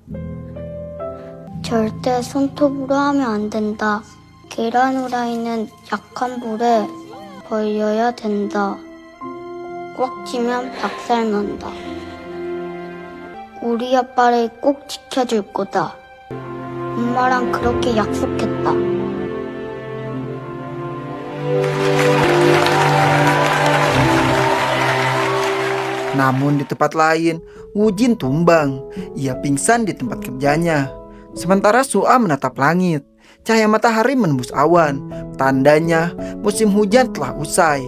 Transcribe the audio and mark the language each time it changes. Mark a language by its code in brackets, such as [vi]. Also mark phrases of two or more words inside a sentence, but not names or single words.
[ko] 절대 손톱으로 하면 안 된다. 계란 후라이는 약한 불에 벌려야 된다. 꽉 쥐면 박살 난다. 우리 아빠를 꼭 지켜줄 거다. 엄마랑 그렇게 약속했다. [id] Namun di tempat lain, Wujin tumbang. Ia pingsan di tempat kerjanya. Sementara Su'a menatap langit. Cahaya matahari menembus awan. Tandanya musim hujan telah usai.